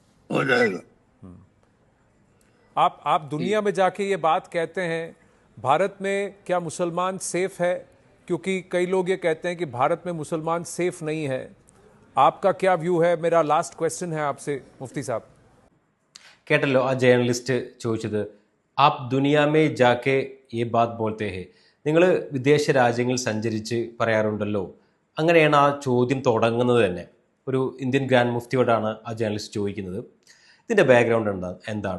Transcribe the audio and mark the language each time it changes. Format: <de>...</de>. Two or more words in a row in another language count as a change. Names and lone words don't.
<hi>हो जाएगा। आप दुनिया में जाके ये बात कहते हैं, भारत में क्या मुसलमान सेफ है? क्योंकि कई लोग ये कहते हैं कि भारत में मुसलमान सेफ नहीं है। आपका क्या व्यू है? मेरा</hi> <en>last question</en> <hi>है आपसे मुफ्ती साहब।</hi> <ml>കേട്ടല്ലോ ആ ജേർണലിസ്റ്റ് ചോദിച്ചത്,</ml> <hi>आप दुनिया में जाके ये बात बोलते हैं.</hi> <ml>നിങ്ങൾ വിദേശ രാജ്യങ്ങളിൽ സഞ്ചരിച്ച് പറയാറുണ്ടല്ലോ. അങ്ങനെയാണ് ആ ചോദ്യം തുടങ്ങുന്നത് തന്നെ. ഒരു ഇന്ത്യൻ ഗ്രാൻഡ് മുഫ്തിയോടാണ് ആ ജേർണലിസ്റ്റ് ചോദിക്കുന്നത്. ഇതിൻ്റെ ബാക്ക്ഗ്രൗണ്ട് എന്താണ്?</ml>